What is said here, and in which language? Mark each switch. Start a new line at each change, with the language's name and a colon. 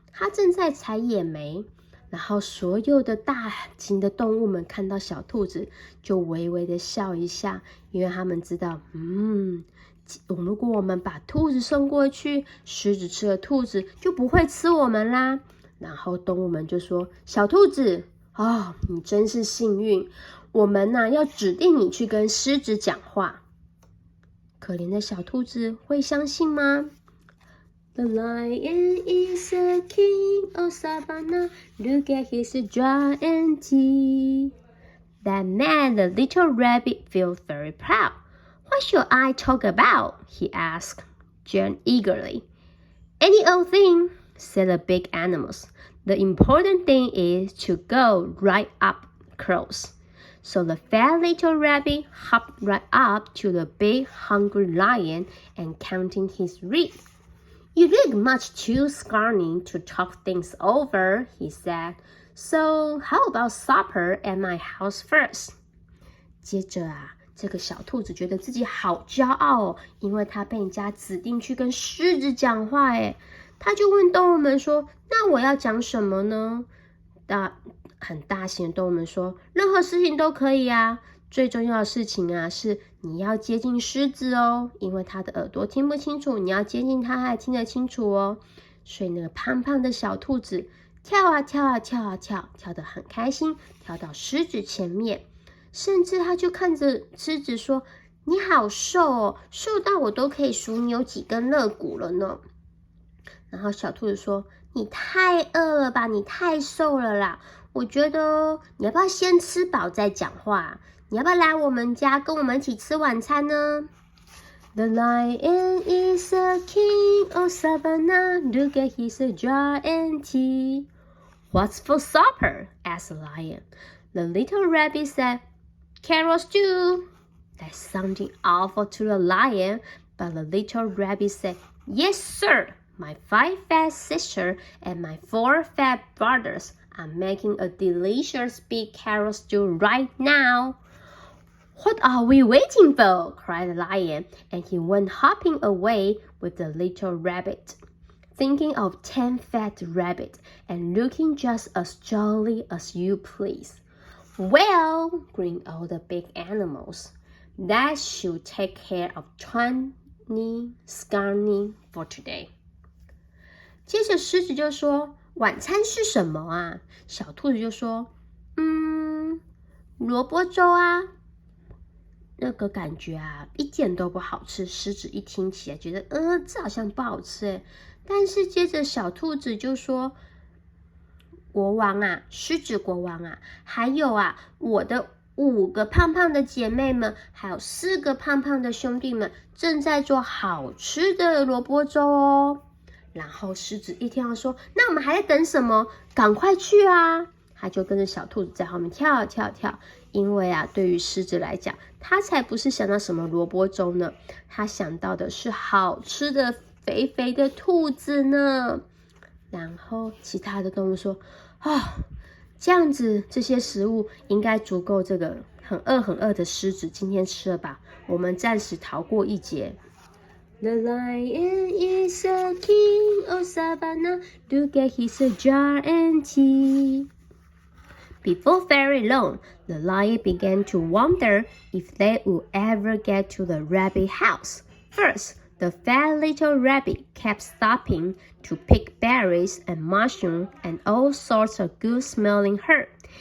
Chinese: 它正在采野莓，然后所有的大型的动物们看到小兔子就微微的笑一下，因为他们知道如果我们把兔子送过去，狮子吃了兔子就不会吃我们啦。然后动物们就说，小兔子你真是幸运，我们要指定你去跟狮子讲话。可怜的小兔子会相信吗？
English: The lion is a king of Savanna. Look at his giant teeth. That made the little rabbit feel very proud. What should I talk about? He asked, Jen eagerly. Any old thing, said the big animals. The important thing is to go right up close. So the fat little rabbit hopped right up to the big hungry lion and counting his ribs. You look much too scrawny to talk things over, he said. So how about supper at my house first?
Chinese: 接着啊，这个小兔子觉得自己好骄傲哦，因为它被人家指定去跟狮子讲话诶。他就问动物们说，那我要讲什么呢？很大型的动物们说，任何事情都可以啊，最重要的事情啊是你要接近狮子哦，因为它的耳朵听不清楚，你要接近它还听得清楚哦。所以那个胖胖的小兔子跳啊跳啊跳啊跳，跳得很开心，跳到狮子前面，甚至他就看着狮子说，你好瘦哦，瘦到我都可以数你有几根肋骨了呢。然后小兔子说，你太饿了吧，你太瘦了啦，我觉得你要不要先吃饱再讲话？你要不要来我们家跟我们一起吃晚餐呢？
English: The lion is a king of Savanna. Look at his jaw and teeth. What's for supper? Asked the lion. The little rabbit said, carrot stew. That sounded awful to the lion, but the little rabbit said, yes, sir.My 5 fat sisters and my 4 fat brothers are making a delicious big carrot stew right now. What are we waiting for? Cried the lion, and he went hopping away with the little rabbit, thinking of 10 fat rabbits and looking just as jolly as you please. Well, grinned all the big animals, that should take care of Tawny Scrawny for today.
Chinese: 接着狮子就说，晚餐是什么啊？小兔子就说，萝卜粥啊。那个感觉啊，一点都不好吃。狮子一听起来觉得，这好像不好吃诶。但是接着小兔子就说，国王啊，狮子国王啊，还有啊，我的5个胖胖的姐妹们，还有4个胖胖的兄弟们，正在做好吃的萝卜粥哦。然后狮子一听到说，那我们还在等什么？赶快去啊！他就跟着小兔子在后面跳跳跳。因为啊，对于狮子来讲，他才不是想到什么萝卜粥呢，他想到的是好吃的肥肥的兔子呢。然后其他的动物说，这样子这些食物应该足够这个很饿的狮子今天吃了吧，我们暂时逃过一劫。
English: The lion is a king of Savanna. Look at his jaw and teeth. Before very long, the lion began to wonder if they would ever get to the rabbit house. First, the fat little rabbit kept stopping to pick berries and mushrooms and all sorts of good-smelling herbs.